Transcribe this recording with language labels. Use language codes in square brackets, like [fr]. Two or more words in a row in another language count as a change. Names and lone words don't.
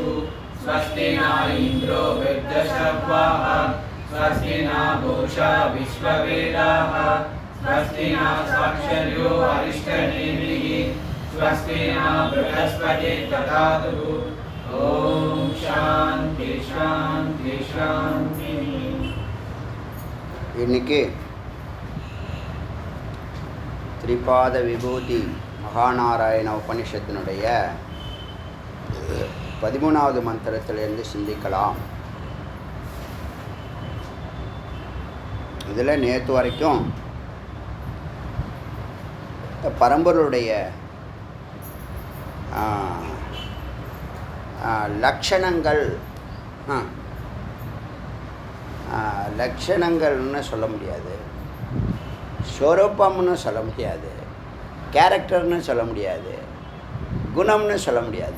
[sa] स्वस्ति न इन्द्रो वृद्धश्रवाः स्वस्ति न पूषा विश्ववेदाः स्वस्ति न साक्षर्यो अरिष्टनेमिः स्वस्ति न बृहस्पतिः ददातु। ओम शांति शांति शांति। [ta] இன்னைக்கு திரிபாத விபூதி மகாநாராயண உபனிஷத்தினுடைய 13வது மந்திரத்திலிருந்து சிந்திக்கலாம். இதில் நேற்று வரைக்கும் பரம்பொருளுடைய லட்சணங்கள் லட்சணங்கள்னு சொல்ல முடியாது, ஸ்வரூபம்னு சொல்ல முடியாது, கேரக்டர்னு சொல்ல முடியாது, குணம்னு சொல்ல முடியாது.